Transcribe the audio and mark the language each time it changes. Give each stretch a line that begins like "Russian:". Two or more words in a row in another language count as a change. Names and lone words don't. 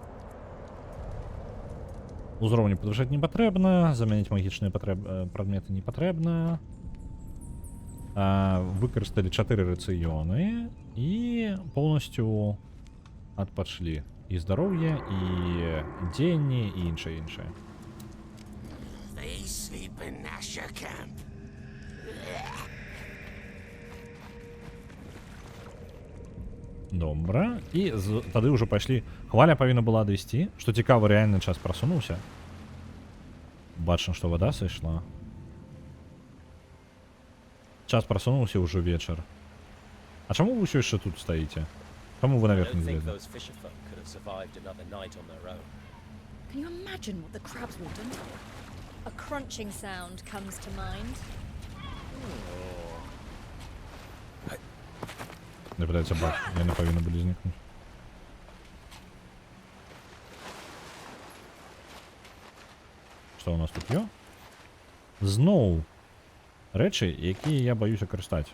Belarusian: Узроўні падвышаць не патрэбна, замяніць магічныя прадметы не патрэбна. Выкарысталі 4 рацыёны і поўнасцю адпачлі. І здароўе, і дзеянні, і іншае.
English: They sleep in Nasher camp.
Belarusian: Добра. І тады ўжо пайшлі. Хваля павінна была адысці. Што цікава, рэальны час прасунуўся. Бачна, што вада сышла. Час прасунуўся ўжо вечар. А чаму вы ўсё яшчэ тут стаіце? Чаму вы наверх не злезлі?
English: Can you imagine what the crabs will do? A crunching sound comes to mind.
Belarusian: Не пытаецца бак. Яны павінны былі знікнуць. Што у нас тут ё? Зноў рэчы, якія я баюся карыстаць.